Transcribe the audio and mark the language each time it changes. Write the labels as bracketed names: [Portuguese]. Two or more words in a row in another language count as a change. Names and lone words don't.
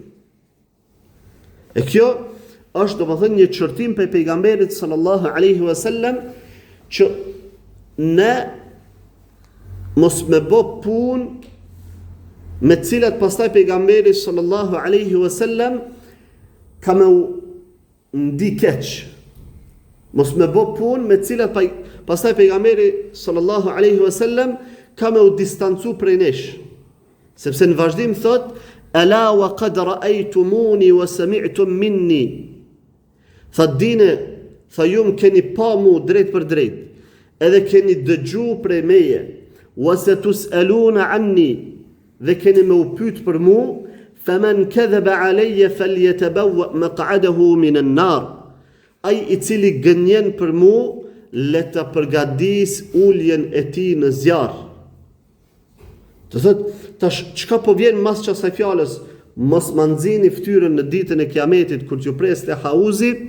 [Albanian] E kjo është domethënë një çortim për pejgamberit [Arabic] صلى الله عليه وسلم [Albanian] që ne mos me bë punë me cilat pastaj pejgamberi [Arabic] صلى الله عليه وسلم [Albanian] ka me ndi keq. Mos me bë punë me cilat pastaj pejgamberi [Arabic] صلى الله عليه وسلم [Albanian] ka me u distancu prej nesh. Sepse në vazhdim thot [Arabic] ألا وقد رأيتموني وسمعتم مني. [Albanian] Tha dine, tha ju më keni pa mu drejt për drejt, edhe keni dëgju prej meje, [Arabic] وستسألون عني, [Albanian] dhe keni me u pyet për mu, [Arabic] فمن كذب علي فليتبوأ مقعده من النار. [Albanian] Ai i cili gënjen për mu, le ta përgatis uljen e tij në zjarr. Të thot, tash çka po vjen mas kësaj fjalës, mos ma nxini fytyrën në ditën e Kiametit kur t'ju preste hauzi.